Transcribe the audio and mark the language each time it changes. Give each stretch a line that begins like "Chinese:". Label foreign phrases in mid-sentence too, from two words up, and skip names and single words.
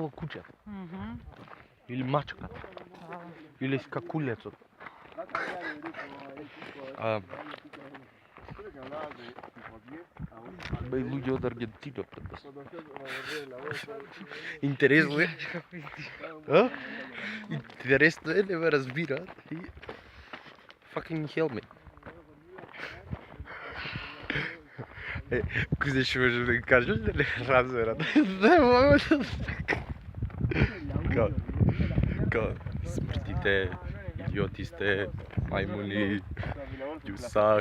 Macedonian: Изгледа му умрело куќе. Или мачката. Или скакулецот. Бе, луѓе од Аргентина пред нас. Интересно е. А? Интересно е, не ме разбираат. И...
English: Fucking hell me.
Macedonian: Кој ще може да кажеш да не разберат? Не мога да... Као, смртите, идиоти сте, мајмуни, ѓусак.